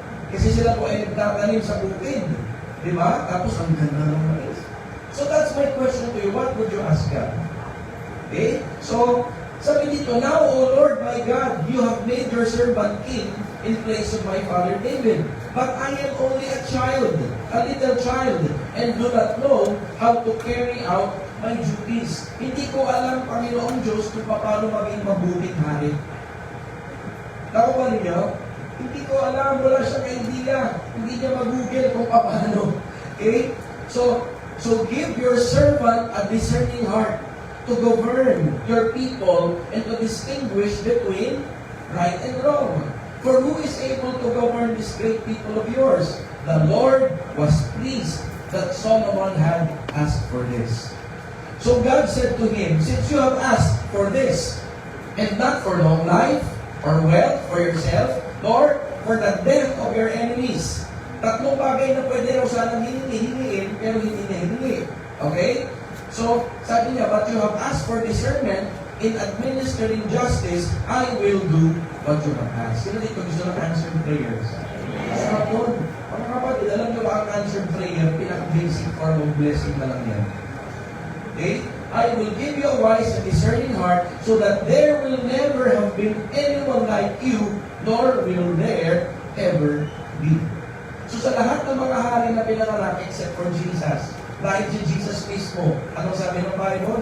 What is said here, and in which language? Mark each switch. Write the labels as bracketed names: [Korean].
[Filipino] Kasi sila po ay nagtatanim sa bukid. Di ba? Tapos ang ganda ng mais. [English] So that's my question to you. What would you ask God? Okay? So, [Filipino] sabi dito, [English] now, O Lord my God, you have made your servant king in place of my father David. But I am only a child, a little child, and do not know how to carry out my duties. [Filipino] Hindi ko alam, Panginoong Diyos, kung paano maging mabuting hari. Nakuha ninyo? Hindi ko alam, wala siyang idea. Hindi niya mag-google kung paano. Okay? [English] So give your servant a discerning heart to govern your people and to distinguish between right and wrong. For who is able to govern this great people of yours? The Lord was pleased that Solomon had asked for this. So God said to him, since you have asked for this, and not for long life, or wealth for yourself, nor for the death of your enemies. [Filipino] Tatlong bagay na pwede raw sanang hinihingiin, pero hindi na hiningi. Okay? [English] So, [Filipino] sabi niya, [English] but you have asked for discernment in administering justice, I will do what you have asked. [Filipino] Sino dito gusto ng answered prayers? Sa hapon. Mga kapatid, alam niyo ba ang answered prayer, pinaka-basic form of blessing na lang yan. Okay? [English] I will give you a wise and discerning heart so that there will never have been anyone like you, nor will there ever be. [Filipino] So sa lahat ng mga hari na pinanganak except for Jesus, dahil si Jesus mismo, anong sabi ng Bible?